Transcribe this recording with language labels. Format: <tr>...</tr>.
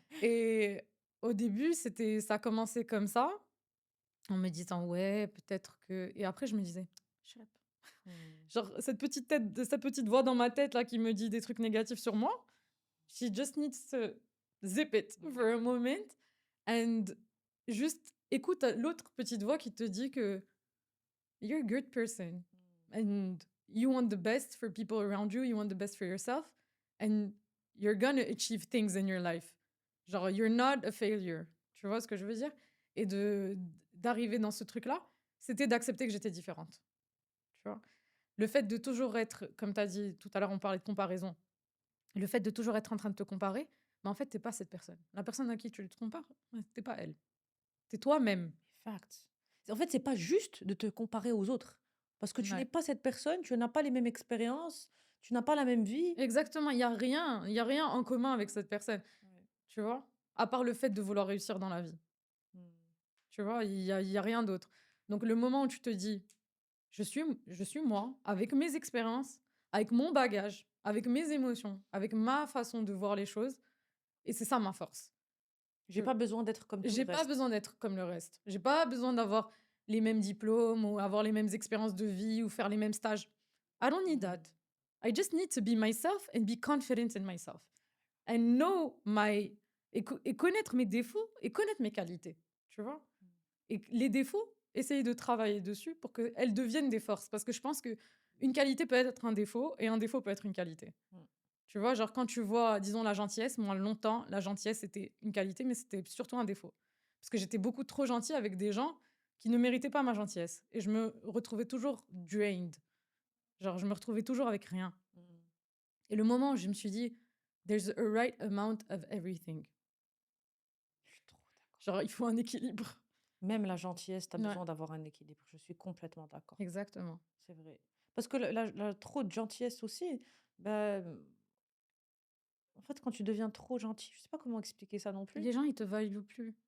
<fr>Et au début, ça a commencé comme ça, en me disant, ouais, peut-être que. Et après, je me disais,</fr> <en>shut up. Mmh.</en> <fr>Genre, cette petite voix dans ma tête là qui me dit des trucs négatifs sur moi,</fr> <en>she just needs to zip it for a Mmh. moment and</en> <fr>juste écoute l'autre petite voix qui te dit que</fr> <en>you're a good person and you want the best for people around you, you want the best for yourself and you're gonna achieve things in your life. Genre, you're not a failure.</en> <fr>Tu vois ce que je veux dire? Et d'arriver dans ce truc-là, c'était d'accepter que j'étais différente. Tu vois? Le fait de toujours être, comme tu as dit tout à l'heure, on parlait de comparaison. Le fait de toujours être en train de te comparer, mais en fait, t'es pas cette personne. La personne à qui tu te compares, ouais, tu pas elle. Tu es toi-même.</fr> <en>Facts.</en> <fr>En fait, c'est pas juste de te comparer aux autres, parce que tu n'es Ouais. pas cette personne, tu n'as pas les mêmes expériences, tu n'as pas la même vie. Exactement, il y a rien en commun avec cette personne, Ouais. tu vois? À part le fait de vouloir réussir dans la vie, Mmh. tu vois? Il y a rien d'autre. Donc le moment où tu te dis: je suis moi, avec mes expériences, avec mon bagage, avec mes émotions, avec ma façon de voir les choses et c'est ça ma force». J'ai pas besoin d'être comme tout le J'ai pas reste. besoin d'être comme le reste. J'ai pas besoin d'avoir les mêmes diplômes ou avoir les mêmes expériences de vie ou faire les mêmes stages.</fr> <en>I don't need Mmh. that. I just need to be myself and be confident in myself. And know my</en> <fr>et connaître mes défauts et connaître mes qualités, tu vois? Et les défauts, essayer de travailler dessus pour qu'elles deviennent des forces parce que je pense que une qualité peut être un défaut et un défaut peut être une qualité. Mmh. Tu vois, genre quand tu vois, disons, la gentillesse, moi longtemps, la gentillesse c'était une qualité, mais c'était surtout un défaut. Parce que j'étais beaucoup trop gentille avec des gens qui ne méritaient pas ma gentillesse. Et je me retrouvais toujours drained. Genre, je me retrouvais toujours avec rien. Mmh. Et le moment où je me suis dit,</fr> <en>There's a right amount of everything.</en> <fr>Je suis trop d'accord. Genre, il faut un équilibre. Même la gentillesse, tu as Ouais, besoin d'avoir un équilibre. Je suis complètement d'accord. exactement. C'est vrai. Parce que trop de gentillesse aussi, bah, en fait, quand tu deviens trop gentil, je sais pas comment expliquer ça non plus, Les gens, ils te valuent plus.</fr>